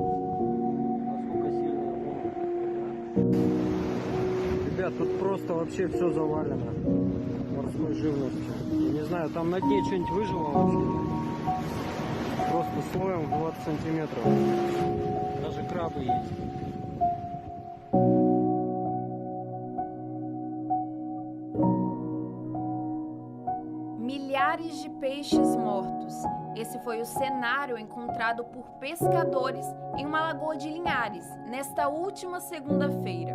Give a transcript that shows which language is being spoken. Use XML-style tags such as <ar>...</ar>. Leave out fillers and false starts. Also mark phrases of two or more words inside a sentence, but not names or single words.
<ru>Насколько сильный волн? Ребят, тут просто вообще все завалено морской живностью. Я не знаю, там на дне что-нибудь выжило вообще, нет? Просто слоем в 20 сантиметров. Даже крабы есть.</ru> <pt>Milhares de peixes mortos. Esse foi o cenário encontrado por pescadores em uma lagoa de Linhares, nesta última segunda-feira.</pt>